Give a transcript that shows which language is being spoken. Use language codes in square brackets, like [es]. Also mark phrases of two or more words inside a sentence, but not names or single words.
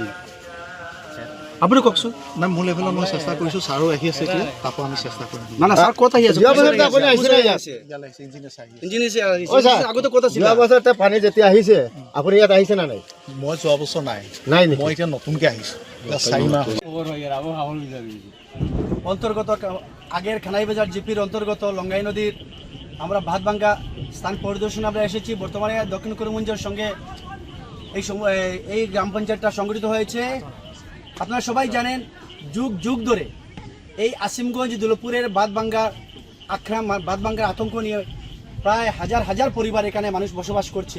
[as] আপুনি কওকচোন। না মোৰ লেভেলত মই চেষ্টা কৰিছোঁ, ছাৰো আহি আছে এতিয়া, তাকো আমি চেষ্টা কৰিম। না না, ছাৰ ক'ত আহি আছে? আগতে ক'ত আছিলে? যোৱা বছৰতে পানী যেতিয়া আহিছে আপুনি ইয়াত আহিছে না নাই? মই যোৱা বছৰ নাই, মই এতিয়া নতুনকৈ আহিছোঁ, 4 মাহ [bn] অন্তর্গত আগের খানাইবাজার জিপির অন্তর্গত লঙ্গাই নদীর আমরা ভাতভাঙ্গা স্থান পরিদর্শনে আমরা এসেছি। বর্তমানে দক্ষিণ করিমগঞ্জের সঙ্গে এই গ্রাম পঞ্চায়েতটা সংগঠিত হয়েছে। আপনারা সবাই জানেন, যুগ যুগ ধরে এই আসিমগঞ্জ দুলপুরের বাঁধভাঙ্গার আতঙ্ক নিয়ে প্রায় হাজার হাজার পরিবার এখানে মানুষ বসবাস করছে।